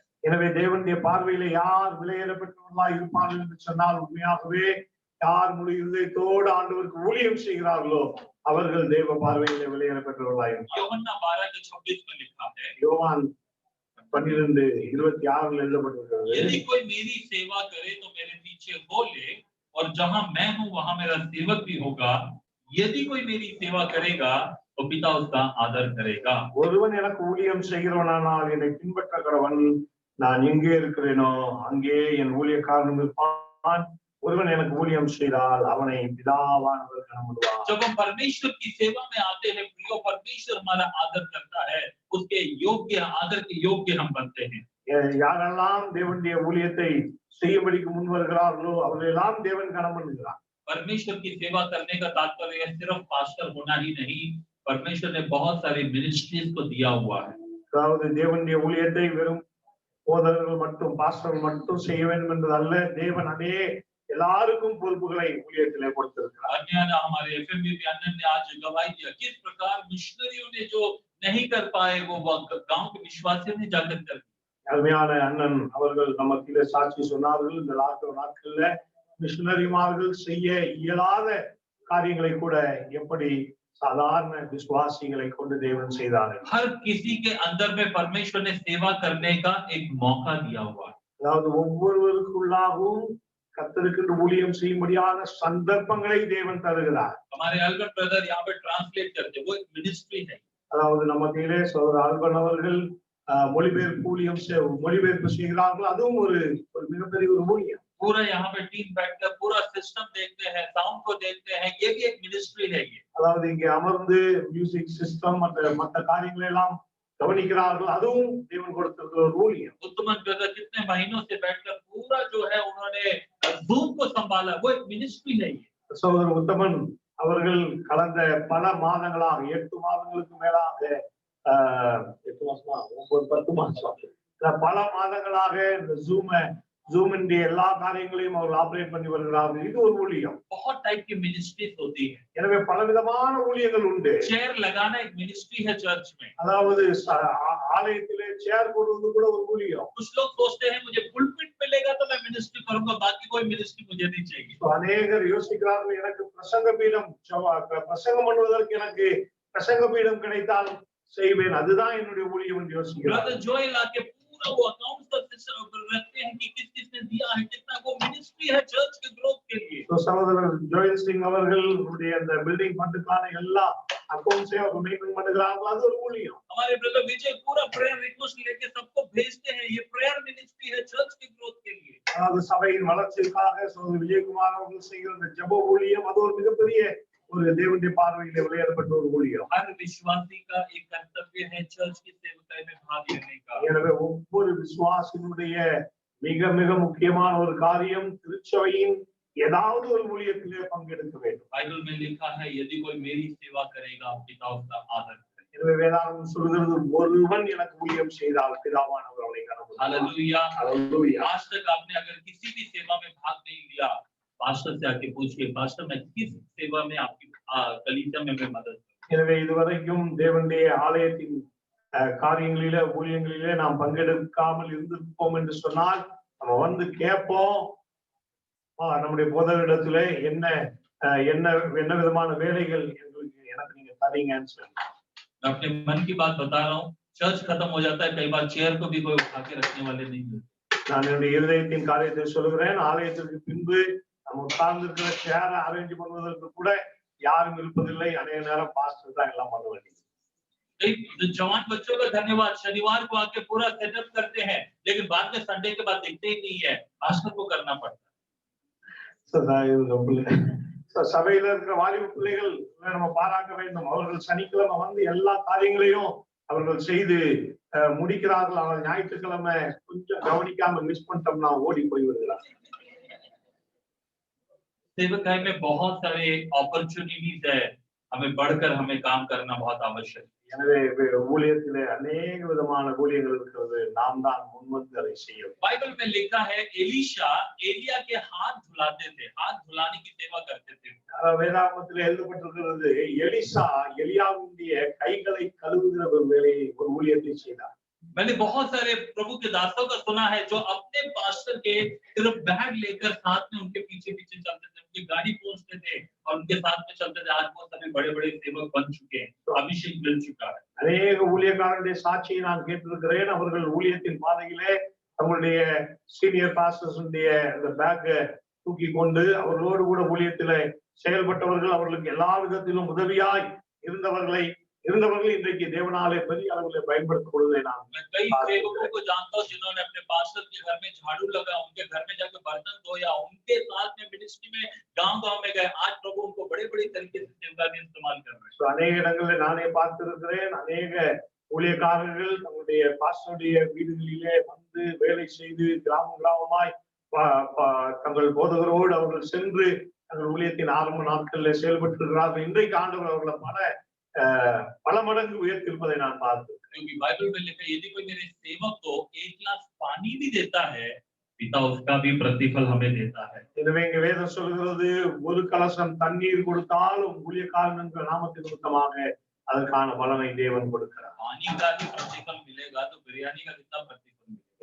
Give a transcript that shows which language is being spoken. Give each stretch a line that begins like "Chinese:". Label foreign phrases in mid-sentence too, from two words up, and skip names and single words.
Tamil: எனவே தேவனுடைய பார்வையில யார் விலையேற பெற்றவர்களாய் இருப்பார்கள் என்று சொன்னால், உண்மையாகவே யார் முழு இதயத்தோடு ஆண்டவருக்கு ஊழியம் செய்கிறார்களோ அவர்கள் தேவ பார்வையிலே விலையேற பெற்றவர்களாய் இருப்பார்கள்.
Hindi: யோவான் 12:26 में लिखा है,
Tamil: யோவான் 12:26 எழுதப்பட்டிருக்கிறது,
Hindi: यदि कोई मेरी सेवा करे तो मेरे पीछे हो ले, और जहां मैं हूं वहां मेरा सेवक भी होगा। यदि कोई मेरी सेवा करेगा तो पिता उसका आदर करेगा।
Tamil: ஒருவன் எனக்கு ஊழியம் செய்கிறவனானால் என்னை பின்பற்ற கடவன், நான் எங்கே இருக்கிறேனோ அங்கே என் ஊழியக்காரன் இருப்பான். ஒருவன் எனக்கு ஊழியம் செய்தால் அவனை பிதாவானவர் கனப்படுவார்.
Hindi: जब हम परमेश्वर की सेवा में आते हैं प्रियो, परमेश्वर हमारा आदर करता है, उसके योग्य आदर के योग्य हम बनते हैं।
Tamil: யாரெல்லாம் தேவனுடைய ஊழியத்தை செய்யும்படிக்கு முன் வருகிறார்களோ அவர்களெல்லாம் தேவன் கனம் பண்ணுகிறார்.
Hindi: परमेश्वर की सेवा करने का तात्पर्य सिर्फ पास्टर होना ही नहीं, परमेश्वर ने बहुत सारी मिनिस्ट्रीज को दिया हुआ है।
Tamil: அதாவது தேவனுடைய ஊழியத்தை வெறும் போதகர்கள் மட்டும் பாஸ்டர்கள் மட்டும் செய்ய வேண்டும் என்பது அல்ல, தேவன் எல்லாருக்கும் பொறுப்புகளை ஊழியத்திலே கொடுத்திருக்கிறார்.
Hindi: हमारे एफएमबी अनन ने आज गवाही दिया किस प्रकार मिशनरियों ने जो नहीं कर पाए वो गांव के विश्वासियों ने जाकर कर दिया।
Tamil: அருமையான அண்ணன் அவர்கள் நமக்கு சாட்சி சொன்னார்கள், இந்த நாட்கள்ல மிஷனரிமார்கள் செய்ய இயலாத காரியங்களை கூட எப்படி சாதாரண விசுவாசிகளை கொண்டு தேவன் செய்தார்கள்.
Hindi: हर किसी के अंदर में परमेश्वर ने सेवा करने का एक मौका दिया हुआ है।
Tamil: அதாவது ஒவ்வொருவருக்குள்ளாகவும் கர்த்தருக்கு ஊழியம் செய்யும்படியான சந்தர்ப்பங்களை தேவன் தருகிறார்.
Hindi: हमारे अल्बर्ट ब्रदर यहाँ पे ट्रांसलेट करते, वो एक मिनिस्ट्री है।
Tamil: அதாவது நமக்கு சகோதரர் ஆல்பர்ட் அவர்கள் மொழிபெயர்ப்பு செய்கிறார்கள், அதுவும் ஒரு மிகப்பெரிய ஒரு ஊழியம்.
Hindi: पूरा यहाँ पे टीम बैठकर पूरा सिस्टम देखते हैं, साउंड को देखते हैं, ये भी एक मिनिस्ट्री है। ये
Tamil: அதாவது இங்க அமர்ந்து மியூசிக் சிஸ்டம் மற்ற காரியங்களை எல்லாம் கவனிக்கிறார்கள், அதுவும் தேவன் கொடுத்திருக்கிற ஒரு ஊழியம்.
Hindi: उत्तमन ब्रदर कितने महीनों से बैठकर पूरा जो है उन्होंने जूम को मिनिस्ट्री है ये।
Tamil: சகோதரர் உத்தமன் அவர்கள் கடந்த பல மாதங்களாக 8 மாதங்களுக்கு மேலாக 8 மாசமா 9 10 மாசம் பல மாதங்களாக இந்த ஜூமின் எல்லா காரியங்களையும் அவர்கள் ஆபரேட் பண்ணி வருகிறார்கள். இது ஒரு ஊழியம்.
Hindi: बहुत टाइप की मिनिस्ट्रीज होती है।
Tamil: எனவே பலவிதமான ஊழியங்கள் உண்டு.
Hindi: चेयर लगाना एक मिनिस्ट्री है चर्च में।
Tamil: அதாவது ஆலயத்திலே சேர் போடுவது கூட ஒரு ஊழியம்.
Hindi: कुछ लोग सोचते हैं मुझे पुलपिट मिलेगा तो मैं मिनिस्ट्री करूंगा, बाकी कोई मिनिस्ट्री मुझे नहीं चाहिए।
Tamil: அநேகர் யோசிக்கிறார்கள், எனக்கு பிரசங்க பீடம் பிரசங்கம் பண்ணுவதற்கு எனக்கு பிரசங்க பீடம் கிடைத்தால் செய்வேன், அதுதான் என்னுடைய ஊழியம் என்று யோசிக்கிறார்கள்.
Hindi: जोएल आके पूरा वो अकाउंट रखते हैं कि किस किसने दिया है कितना, वो मिनिस्ट्री है चर्च के ग्रोथ के लिए।
Tamil: तो சகோதரர் ஜோயல் சிங் அவர்களுடைய அந்த
English: building fund-க்கான
Tamil: எல்லா அக்கவுண்ட்ஸையும் அவர் மெயின்டைன் பண்ணுகிறார்கள், அது ஒரு ஊழியம்.
Hindi: हमारे ब्रदर विजय पूरा
English: prayer request
Hindi: लेके सबको भेजते हैं, ये
English: prayer ministry
Hindi: है चर्च के ग्रोथ के लिए।
Tamil: அதாவது சபையின் வளர்ச்சிக்காக சகோதரர் விஜயகுமார் அவர்கள் செய்கிற அந்த ஜெப ஊழியம் அது ஒரு மிகப்பெரிய ஒரு தேவனுடைய பார்வையிலே விளையாடப்பட்ட ஒரு ஊழியம்.
Hindi: हर विश्वासी का एक कर्तव्य है चर्च की सेवकाई में भाग लेने का।
Tamil: எனவே ஒவ்வொரு விசுவாசியினுடைய மிக மிக முக்கியமான ஒரு காரியம் திருச்சபையின் ஏதாவது ஒரு ஊழியத்திலே பங்கெடுக்க வேண்டும்.
Hindi: बाइबल में लिखा है यदि कोई मेरी सेवा करेगा पिता उसका आदर करेगा।
Tamil: எனவே வேதாகமம் சொல்கிறது ஒருவன் எனக்கு ஊழியம் செய்தால் பிதாவானவர் அவனை கனப்படுத்துவார்.
Hindi: हालेलुया हालेलुया। आज तक आपने अगर किसी भी सेवा में भाग नहीं लिया, पास्टर से आके पूछिए पास्टर मैं किस सेवा में आपकी कलीसिया में मैं मदद करूं।
Tamil: எனவே இதுவரைக்கும் தேவனுடைய ஆலயத்தின் காரியங்களிலே ஊழியங்களிலே நாம் பங்கெடுக்காமல் இருந்திருப்போம் என்று சொன்னால் நம்ம வந்து கேட்போம், நம்முடைய போதகரிடத்திலே என்ன என்ன என்ன விதமான வேலைகள் எனக்கு நீங்க தரீங்கன்னு சொல்லி
Hindi: मैं अपने मन की बात बता रहा हूँ। चर्च खत्म हो जाता है, कई बार चेयर को भी कोई उठा के रखने वाले नहीं मिलते।
Tamil: நான் என்னுடைய இருதயத்தின் காரியத்தை சொல்கிறேன், ஆலயத்திற்கு பின்பு நம்ம உட்கார்ந்து இருக்கிற சேர அரேஞ்ச் பண்ணுவதற்கு கூட யாரும் இருப்பதில்லை. अनेक நேரம் பாஸ்டர் தான் எல்லாம் பண்ண வேண்டியது।
Hindi: जवान बच्चों का धन्यवाद, शनिवार को आके पूरा सेटअप करते हैं, लेकिन बाद में संडे के बाद दिखते ही नहीं है, पास्टर को करना पड़ता है।
Tamil: சபையில இருக்கிற வாலிப பிள்ளைகள் நம்ம பாராட்ட வேண்டும். அவர்கள் சனிக்கிழமை வந்து எல்லா காரியங்களையும் அவர்கள் செய்து முடிக்கிறார்கள். ஆனால் ஞாயிற்றுக்கிழமை கொஞ்சம் கவனிக்காம மிஸ் பண்ணிட்டோம்னா ஓடி போய் விடுகிறார்।
Hindi: सेवकाई में बहुत सारे अपॉर्चुनिटीज है, हमें बढ़कर हमें काम करना बहुत आवश्यक है।
Tamil: எனவே ஊழியத்திலே अनेक விதமான ஊழியங்கள் இருக்கிறது, நாம் தான் முன்வந்து அதை செய்ய வேண்டும்।
Hindi: बाइबल में लिखा है एलीशा एलिया के हाथ धुलाते थे, हाथ धुलाने की सेवा करते थे।
Tamil: வேதாகமத்தில் எழுதப்பட்டிருக்கிறது, எலிசா எலியாவுடைய கைகளை கழுவுகிற ஒரு வேலையை ஒரு ஊழியத்தை செய்தார்।
Hindi: मैंने बहुत सारे प्रभु के दासों का सुना है जो अपने पास्टर के सिर्फ बैग लेकर साथ में उनके पीछे पीछे चलते थे, उनकी गाड़ी पहुंचते थे और उनके साथ में चलते थे। आज बहुत सारे बड़े बड़े सेवक बन चुके हैं, तो अभिषेक मिल चुका है।
Tamil: अनेक ஊழியக்காரருடைய சாட்சியை நான் கேட்டிருக்கிறேன். அவர்கள் ஊழியத்தின் பாதையிலே அவங்களுடைய
English: senior pastors
Tamil: அந்த பேக் தூக்கி கொண்டு அவர்களோடு கூட ஊழியத்திலே செயல்பட்டவர்கள், அவர்களுக்கு எல்லா விதத்திலும் உதவியாய் இருந்தவர்கள் இன்றைக்கு தேவனாலே பெரிய அளவில் பயன்படுத்தப்படுவதை நான்
Hindi: कई सेवकों को जानता हूं जिन्होंने अपने पास्टर के घर में झाड़ू लगा, उनके घर में जाकर बर्तन धोया, उनके साथ में मिनिस्ट्री में गांव-गांव में गए। आज प्रभु उनको बड़े-बड़े तरीके से सेवा में इस्तेमाल कर रहे हैं।
Tamil: अनेक இடங்களில் நானே பார்த்திருக்கிறேன், अनेक ஊழியக்காரர்கள் தங்களுடைய பாஸ்டருடைய வீடுகளிலே வந்து வேலை செய்து கிராமமாய் தங்கள் போதகரோடு அவர்கள் சென்று தங்கள் ஊழியத்தின் ஆரம்ப நாட்களில் செயல்பட்டிருக்கிறார்கள்। இன்றைக்கு ஆண்டவர் அவர்களை பல மடங்கு உயர்த்திருப்பதை நான் பார்த்தேன்।
Hindi: क्योंकि बाइबल में लिखा है यदि कोई मेरे सेवक को एक गिलास पानी भी देता है, पिता उसका भी प्रतिफल हमें देता है।
Tamil: எனவே இங்க வேதம் சொல்கிறது, ஒரு கலசம் தண்ணீர் கொடுத்தாலும் ஊழியக்காரன் என்ற நாமத்தின் நிமித்தமாக அதற்கான பலனை தேவன் கொடுக்கிறார்।
Hindi: पानी का भी प्रतिफल मिलेगा तो बिरयानी का कितना प्रतिफल मिलेगा।